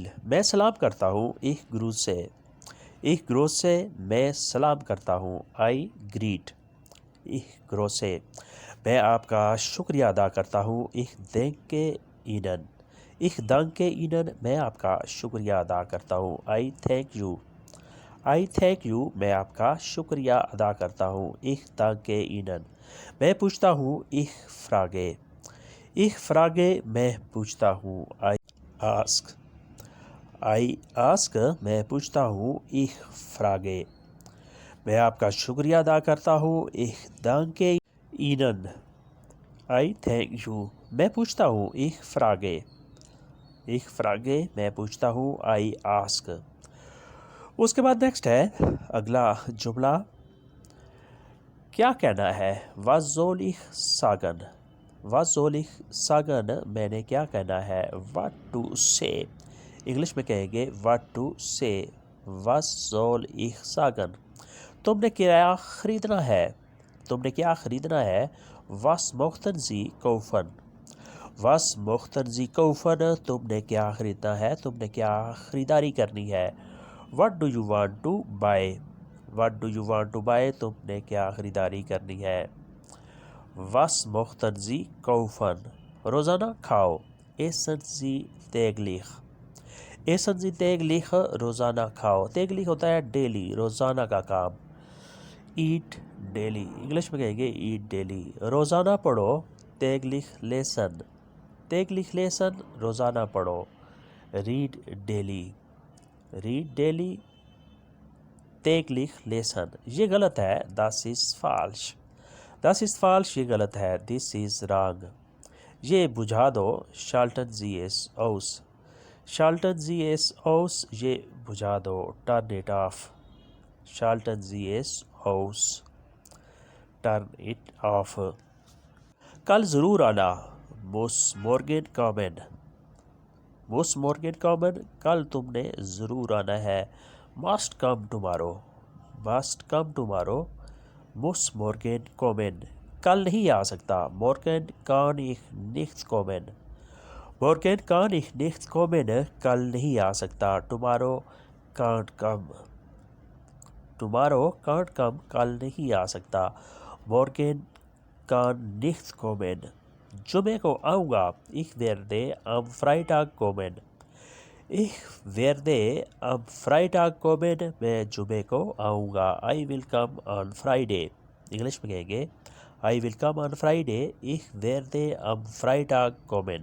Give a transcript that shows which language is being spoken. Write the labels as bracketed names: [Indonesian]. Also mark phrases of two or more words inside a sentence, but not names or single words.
[Urdu] میں سلام کرتا ہوں [German] ich grüße Sie, ich grüße Sie [Urdu] میں سلام کرتا ہوں، [English] I greet, [German] ich grüße Sie. [Urdu] میں آپ کا شکریہ ادا کرتا ہوں [German] ich danke Ihnen, ich danke Ihnen [Urdu] میں آپ کا شکریہ ادا کرتا ہوں، [English] I thank you, I thank you [Urdu] میں آپ کا شکریہ ادا کرتا ہوں [German] ich danke Ihnen. [Urdu] میں پوچھتا ہوں [German] ich frage, ich frage [Urdu] میں پوچھتا ہوں، [English] I ask, I ask [Urdu] میں پوچھتا ہوں [German] ich frage. [Urdu] میں آپ کا شکریہ ادا کرتا ہوں [German] ich danke Ihnen, [English] I thank you [Urdu] میں پوچھتا ہوں [German] ich frage, ich frage [Urdu] میں پوچھتا ہوں، [English] I ask. [Urdu] اس کے بعد نیکسٹ ہے اگلا جملہ، کیا کہنا ہے، [German] was soll ich sagen, was soll ich sagen [Urdu] میں نے کیا کہنا ہے، [English] what to say، [Urdu] انگلش میں کہیں گے [English] what to say، [German] was soll ich sagen. [Urdu] تم نے کیا خریدنا ہے، تم نے کیا خریدنا ہے، [German] was möchten Sie kaufen، [Urdu] was möchten Sie kaufen تم نے کیا خریدنا ہے، تم نے کیا خریداری کرنی ہے، [English] what do you want to buy، what do you want to buy [Urdu] تم نے کیا خریداری کرنی ہے، [German] was möchten Sie kaufen۔ [Urdu] روزانہ کھاؤ، [German] essen Sie täglich، essen Sie täglich [Urdu] روزانہ کھاؤ، täglich ہوتا ہے ڈیلی، روزانہ کا کام، [English] eat daily, [Urdu] انگلش میں کہیں گے [English] eat daily. [Urdu] روزانہ پڑھو، [German] täglich lesen، täglich lesen [Urdu] روزانہ پڑھو، [English] read daily, read daily, [German] täglich lesen۔ [Urdu] یہ غلط ہے، [German] das ist falsch، das ist falsch [Urdu] یہ غلط ہے، [English] this is wrong۔ [Urdu] یہ بجھا دو، [German] schalten Sie es aus، schalten Sie es aus [Urdu] یہ بجھا دو، [English] turn it off، [German] schalten Sie es aus، [English] turn it off۔ [Urdu] کل ضرور آنا، [German] muss morgen kommen، muss morgen kommen [Urdu] کل تم نے ضرور آنا ہے، [English] must come tomorrow، must come tomorrow، [German] muss morgen kommen [Urdu] کل نہیں آ سکتا، [German] morgen kann ich nicht kommen، morgen kann ich nicht kommen [Urdu] کل نہیں آ سکتا، [English] tomorrow can't come، tomorrow can't come [Urdu] کل نہیں آ سکتا، [German] morgen kann nicht kommen [Urdu] جمعے کو آؤں گا. [German] Ich werde am Freitag kommen. Ich werde am Freitag kommen. [Urdu] میں جمعے کو آؤں گا. [English] I will come on Friday. [Urdu] انگلش میں کہیں گے [English] I will come on Friday. [German] Ich werde am Freitag kommen.